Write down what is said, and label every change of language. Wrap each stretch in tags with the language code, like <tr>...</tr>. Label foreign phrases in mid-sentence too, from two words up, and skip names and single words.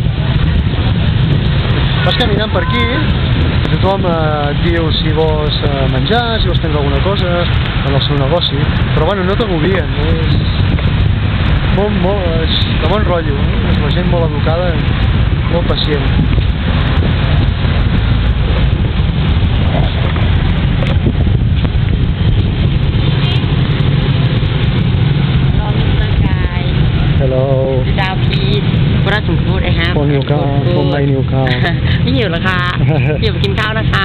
<ca>Vas caminant per aquí, tothom et diu si vols menjar, si vols prendre alguna cosa en el seu negoci, però bueno, no t'agobien, és de bon rotllo, és la gent molt educada, molt pacient.</ca> <en>Hello.</en> <th>ดาวพีทพระสมพูดนะครับ ผมหิวข้าวผมไม่หิวข้าว ไม่หิวหรอคะเดี๋ยวไปกินข้าวนะคะ</th>